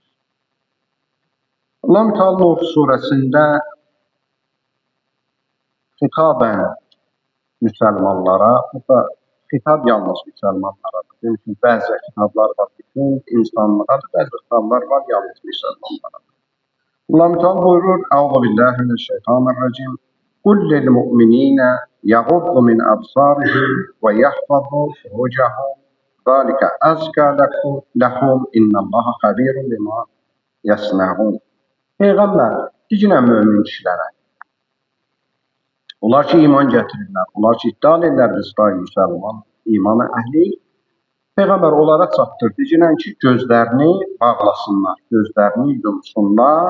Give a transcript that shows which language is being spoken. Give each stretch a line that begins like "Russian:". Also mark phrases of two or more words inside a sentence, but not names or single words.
Azerbaijani: Allah-u Teala Nur surəsində xitabən müsəlmanlara, bu da xitab yalnız müsəlmanlaradır. Çünki bəzi xitablar var bütün insanlığa, bəzi xitablar var yalnız müsəlmanlara. Allah-u Teala buyurur:
Arabic: "أعوذ بالله من الشيطان الرجيم. قل للمؤمنين يغضوا من أبصارهم ويحفظوا فروجهم. ذلك أزكى لهم إن الله خبير بما يصنعون."
Azerbaijani: Peyğəmbər, deyirəm mömin kişilərə. Onlar ki iman gətirirlər, onlar ki iddia edirlər biz da müsəlman, imanı əhli. Peyğəmbər onlara çatdırdı. Deyirlər ki, gözlərini bağlasınlar, gözlərini yumsunlar.